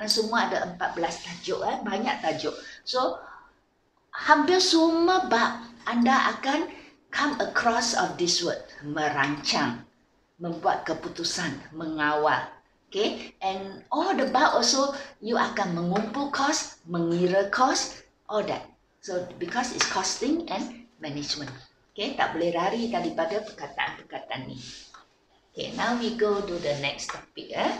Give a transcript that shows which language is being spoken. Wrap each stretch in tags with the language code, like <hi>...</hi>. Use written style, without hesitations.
<ms>Semua ada 14 tajuk, banyak tajuk. So hampir semua bab anda akan</ms> <en>come across of this word,</en> <ms>merancang, membuat keputusan, mengawal.</ms> <en>Okay, and all the bab also you</en> <ms>akan mengumpul kos, mengira kos,</ms> <en>all that. So because it's costing and management.</en> <ms>Okay, tak boleh lari daripada perkataan-perkataan ni.</ms> <en>Okay, now we go to the next topic.</en>